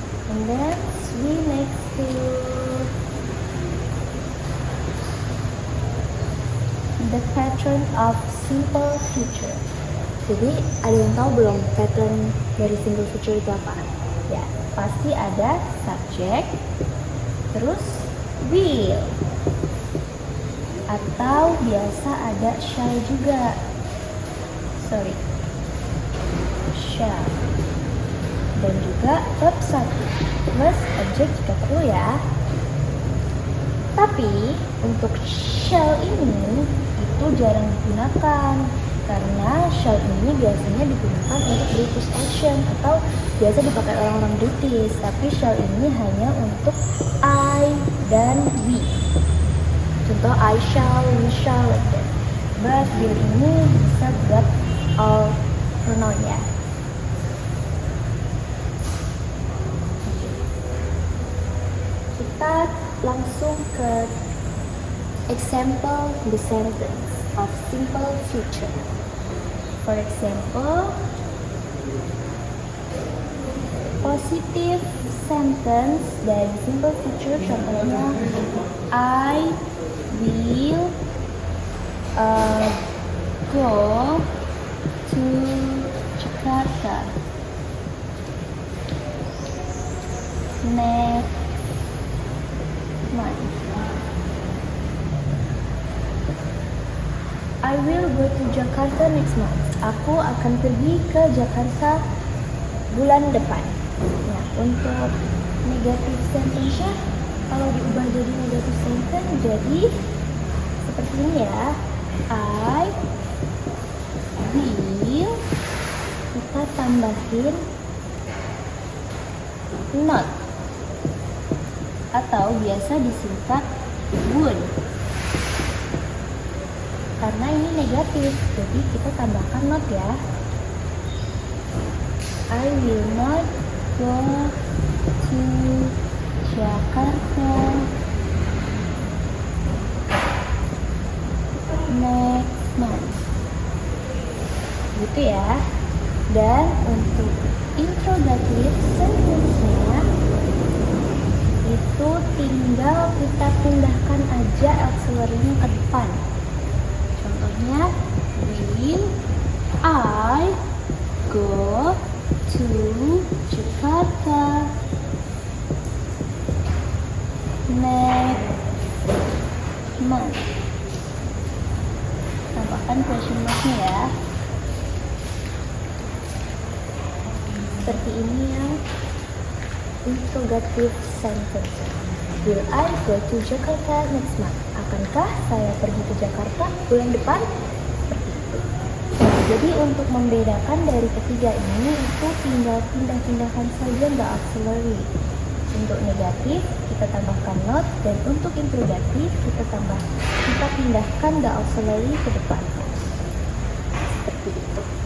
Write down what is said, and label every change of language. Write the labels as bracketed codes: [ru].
[en] And then we next to the pattern of simple future. [id] Jadi ada yang tahu belum pattern dari simple future itu apa? Ya, pasti ada subject, terus will, atau biasa ada shall juga. Shall. Dan juga verb 1 plus objek jika perlu ya. Tapi untuk shall ini itu jarang digunakan, karena shall ini biasanya digunakan untuk British action atau biasa dipakai orang-orang British. Tapi shall ini hanya untuk I dan we. Contoh [en] I shall, we shall, like that. [id] But will ini bisa buat [en] all pronoun [id] ya. Kita langsung ke [en] example the sentence of simple future. For example, positive sentence dari simple future [id] contohnya [en] I will go to Jakarta next month. I will go to Jakarta next month. [id] Aku akan pergi ke Jakarta bulan depan. Nah, untuk negative sentence-nya kalau diubah jadi negative sentence jadi seperti ini ya. [en] I will, [id] kita kita tambahin not atau biasa disingkat would. Karena ini negatif, jadi kita tambahkan not ya. [en] I will not go to Jakarta next month. [id] Gitu ya. Dan untuk interrogative sentence-nya itu tinggal kita pindahkan aja auxiliary-nya ke depan. Contohnya, [en] will I go to Jakarta next month. [id] Tambahkan question mark-nya ya. Seperti ini ya. [en] Interrogative sentence. Will I go to Jakarta next month? [id] Akankah saya pergi ke Jakarta bulan depan? Seperti itu. Nah, jadi untuk membedakan dari ketiga ini itu tinggal pindah-pindahkan saja nggak auxiliary. Untuk negatif kita tambahkan not, dan untuk interrogatif kita pindahkan nggak auxiliary ke depan. Seperti itu.